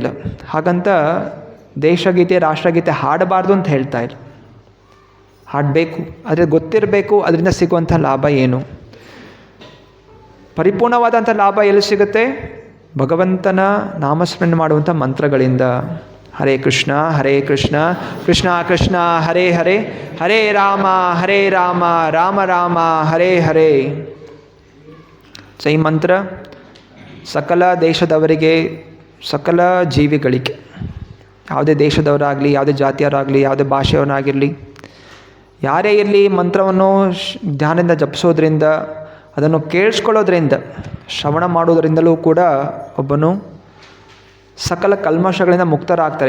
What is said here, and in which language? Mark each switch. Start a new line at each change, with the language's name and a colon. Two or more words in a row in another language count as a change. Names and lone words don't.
Kannada: ಹಾಗಂತ ದೇಶಗೀತೆ ರಾಷ್ಟ್ರಗೀತೆ ಹಾಡಬಾರ್ದು ಅಂತ ಹೇಳ್ತಾ ಇಲ್ಲ, ಹಾಡಬೇಕು, ಆದರೆ ಗೊತ್ತಿರಬೇಕು ಅದರಿಂದ ಸಿಗುವಂಥ ಲಾಭ ಏನು. ಪರಿಪೂರ್ಣವಾದಂಥ ಲಾಭ ಎಲ್ಲಿ ಸಿಗುತ್ತೆ? ಭಗವಂತನ ನಾಮಸ್ಮರಣೆ ಮಾಡುವಂಥ ಮಂತ್ರಗಳಿಂದ.
Sanskrit: ಹರೇ ಕೃಷ್ಣ ಕೃಷ್ಣ ಕೃಷ್ಣ ಹರೇ ಹರೇ, ಹರೇ ರಾಮ ರಾಮ ರಾಮ ಹರೇ ಹರೇ.
Kannada: ಸೊ ಈ ಮಂತ್ರ ಸಕಲ ದೇಶದವರಿಗೆ, ಸಕಲ ಜೀವಿಗಳಿಗೆ, ಯಾವುದೇ ದೇಶದವರಾಗಲಿ, ಯಾವುದೇ ಜಾತಿಯವರಾಗಲಿ, ಯಾವುದೇ ಭಾಷೆಯವರಾಗಿರಲಿ, ಯಾರೇ ಇರಲಿ, ಮಂತ್ರವನ್ನು ಧ್ಯಾನದಿಂದ ಜಪಿಸೋದ್ರಿಂದ, ಅದನ್ನು ಕೇಳಿಸ್ಕೊಳ್ಳೋದ್ರಿಂದ, ಶ್ರವಣ ಮಾಡೋದರಿಂದಲೂ ಕೂಡ ಒಬ್ಬನು ಸಕಲ ಕಲ್ಮಶಗಳಿಂದ ಮುಕ್ತರಾಗ್ತಾರೆ.